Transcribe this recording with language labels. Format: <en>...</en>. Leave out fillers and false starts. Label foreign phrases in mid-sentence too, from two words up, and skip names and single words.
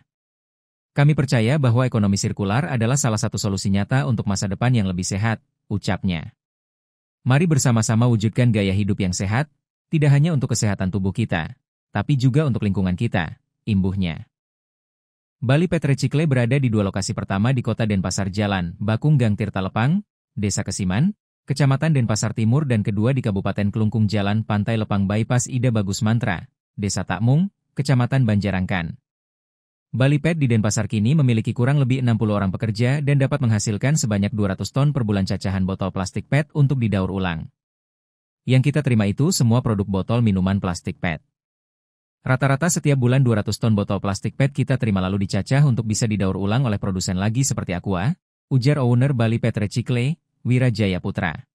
<id>Kami percaya bahwa ekonomi sirkular adalah salah satu solusi nyata untuk masa depan yang lebih sehat, ucapnya. Mari bersama-sama wujudkan gaya hidup yang sehat, tidak hanya untuk kesehatan tubuh kita, tapi juga untuk lingkungan kita, imbuhnya. Bali PET Recycle berada di dua lokasi pertama di Kota Denpasar Jalan, Bakung Gang Tirtalepang, Desa Kesiman, Kecamatan Denpasar Timur dan kedua di Kabupaten Kelungkung Jalan Pantai Lepang Bypass Ida Bagus Mantra, Desa Takmung, Kecamatan Banjarangkan. Bali PET di Denpasar kini memiliki kurang lebih 60 orang pekerja dan dapat menghasilkan sebanyak 200 ton per bulan cacahan botol plastik PET untuk didaur ulang. Yang kita terima itu semua produk botol minuman plastik PET. Rata-rata setiap bulan 200 ton botol plastik PET kita terima lalu dicacah untuk bisa didaur ulang oleh produsen lagi seperti Aqua, ujar owner Bali PET Recycle, Wira Jaya Putra.</id>